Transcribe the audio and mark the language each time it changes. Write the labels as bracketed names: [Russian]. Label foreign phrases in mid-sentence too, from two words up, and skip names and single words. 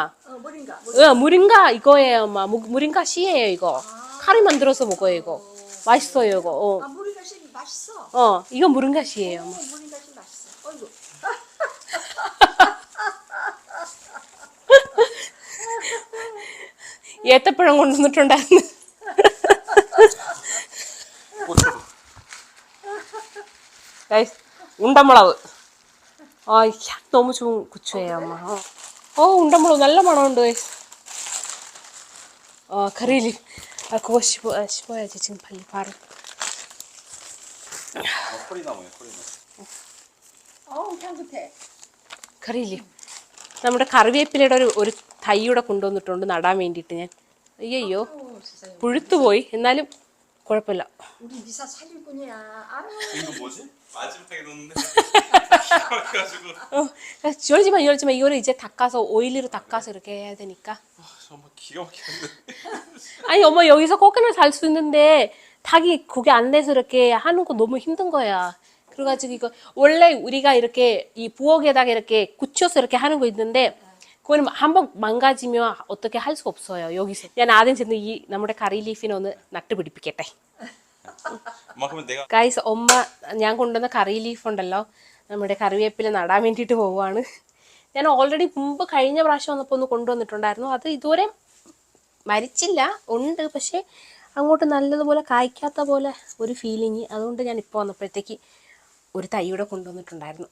[Korean] 뭐인가? 무링가 이거예요, 엄마. 무링가 씨예요, 이거. 카레 만들어서 먹어요, 이거. 맛있어요, 이거. 모링가 씨 맛있어. 이거 무링가 씨예요, 엄마. 모링가 씨 맛있어. 어이구. [Malayalam] ഏത്തപ്പഴം കൊണ്ടുവന്നിട്ടുണ്ടായിരുന്നു. [Korean] 고추도. [Malayalam] ഗൈസ്, ഉണ്ടമുളക്. [Korean] 향 너무 좋은 고추예요, 엄마. 운다물로 [Malayalam] നല്ല മണമുണ്ട്. കറിയിൽ [Korean] 그거 씹어야지 지금 빨리 바로. 커리나무야, 커리나무. 향긋해. [Malayalam] കറിയിൽ നമ്മുടെ കറിവേപ്പിലയുടെ ഒരു തൈയുടെ കൊണ്ടുവന്നിട്ടുണ്ട് നടാൻ വേണ്ടിയിട്ട് ഞാൻ. അയ്യോ പുഴുത്തുപോയി, എന്നാലും കുഴപ്പമില്ല. [Korean] 우리 미사 살림꾼이야. 아유. 이거 뭐지? 마지막에 넣는데. 그래가지고. 열지마. 이거를 이제 닦아서 오일로 닦아서 이렇게 해야 되니까. 정말 기가 막히는데. 아니, 엄마 여기서 코코넛 살 수 있는데 닭이 거기 안 내서 이렇게 하는 거 너무 힘든 거야. 그래가지고 이거 원래 우리가 이렇게 이 부엌에다가 이렇게 굳혀서 이렇게 하는 거 있는데 그거는 한번 망가지면 어떻게 할 수 없어요. [Malayalam] 여기서 ഞാൻ ആദ്യം ചെന്ന് ഈ നമ്മുടെ കറി ലീഫിനെ ഒന്ന് നട്ടുപിടിപ്പിക്കട്ടെ. [Korean] 엄마 그러면 내가. [Malayalam] ഗൈസ്, ഞാൻ കൊണ്ടുവന്ന [English] curry leaf [Malayalam] ഉണ്ടല്ലോ, നമ്മുടെ കറിവേപ്പില നടാൻ വേണ്ടിയിട്ട് പോവുകയാണ്. ഞാൻ ഓൾറെഡി മുമ്പ് കഴിഞ്ഞ പ്രാവശ്യം വന്നപ്പോൾ ഒന്ന് കൊണ്ടുവന്നിട്ടുണ്ടായിരുന്നു. അത് ഇതുവരെ മരിച്ചില്ല, ഉണ്ട്, പക്ഷേ അങ്ങോട്ട് നല്ലതുപോലെ കായ്ക്കാത്ത പോലെ ഒരു ഫീലിങ്. അതുകൊണ്ട് ഞാൻ ഇപ്പോൾ വന്നപ്പോഴത്തേക്ക് ഒരു തൈയുടെ കൊണ്ടുവന്നിട്ടുണ്ടായിരുന്നു.